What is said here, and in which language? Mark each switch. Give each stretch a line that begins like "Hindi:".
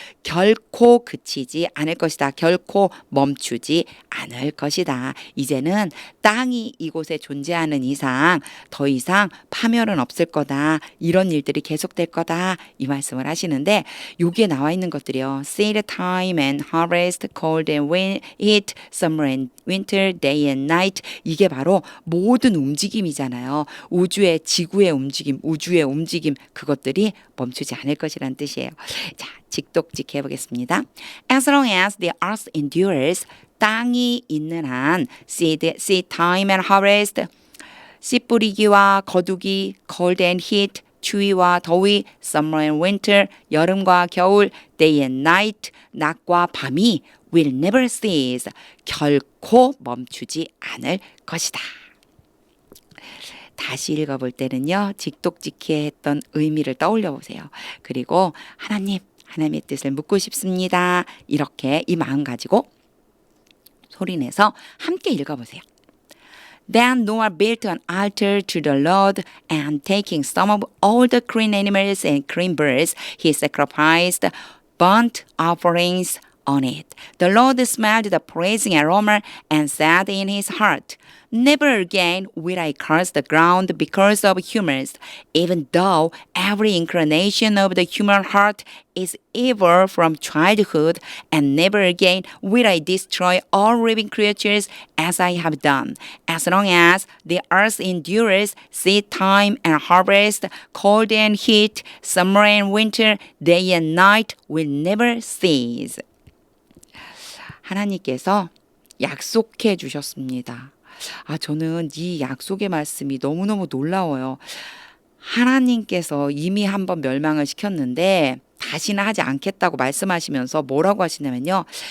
Korean: 결코 그치지 않을 것이다. 결코 멈추지 않을 것이다. 이제는 땅이 이곳에 존재하는 이상 더 이상 파멸은 없을 거다. 이런 일들이 계속될 거다. 이 말씀을 하시는데 여기에 나와 있는 것들이요.
English: Seed time and harvest, cold and heat, summer and winter, day and night.
Korean: 이게 바로 모든 움직임이잖아요. 우주의 지구의 움직임, 우주의 움직임 그것들이 멈추지 않을 것이란 뜻이에요. 자, 직독직 해보겠습니다.
English: As long as the earth endures,
Korean: 땅이 있는 한,
English: seed time and harvest,
Korean: 씨 뿌리기와 거두기,
English: cold and heat,
Korean: 추위와 더위,
English: summer and winter,
Korean: 여름과 겨울,
English: day and night,
Korean: 낮과 밤이
English: will never cease,
Korean: 결코 멈추지 않을 것이다. 다시 읽어볼 때는요. 직독직해 했던 의미를 떠올려 보세요. 그리고 하나님의 뜻을 묻고 싶습니다. 이렇게 이 마음 가지고 소리내서 함께 읽어보세요.
English: Then Noah built an altar to the Lord, and taking some of all the clean animals and clean birds, he sacrificed burnt offerings on it. The Lord smelled the praising aroma and said in his heart, Never again will I curse the ground because of humans, even though every inclination of the human heart is evil from childhood, and never again will I destroy all living creatures as I have done. As long as the earth endures, seed time and harvest, cold and heat, summer and winter, day and night will never cease.
Korean: 하나님께서 약속해 주셨습니다. 저는 이 약속의 말씀이 너무너무 놀라워요. 하나님께서 이미 한번 멸망을 시켰는데 다시는 하지 않겠다고 말씀하시면서 뭐라고 하시냐면요.